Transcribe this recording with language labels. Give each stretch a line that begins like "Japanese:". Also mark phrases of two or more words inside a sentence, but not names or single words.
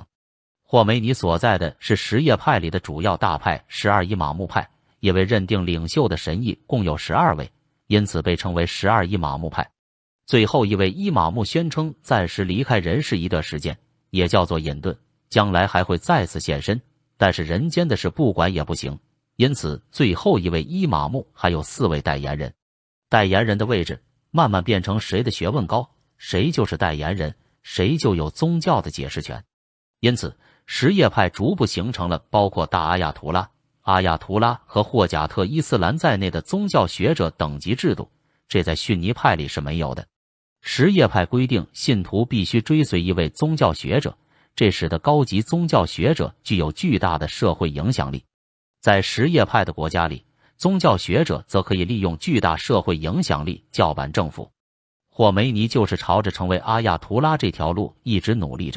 Chinese: 霍梅尼所在的是什葉派裡的主要大派12伊瑪目派，因為認定領袖的神裔共有12位，因此被稱為12伊瑪目派。最後一位伊瑪目宣稱暫時離開人世一段時間，也叫做隱遁，將來還會再次現身，但是人間的事不管也不行，因此最後一位伊瑪目還有4位代言人。代言人的位置慢慢變成誰的學問高，誰就是代言人，誰就有宗教的解釋權。因此什叶派逐步形成了包括大阿亚图拉、阿亚图拉和霍贾特伊斯兰在內的宗教學者等級制度，這在遜尼派裡是沒有的。什葉派規定信徒必須追隨一位宗教學者，這使得高級宗教學者具有巨大的社會影響力。在什葉派的國家裡，宗教學者則可以利用巨大社會影響力叫板政府。霍梅尼就是朝着成為阿亚图拉這條路一直努力着。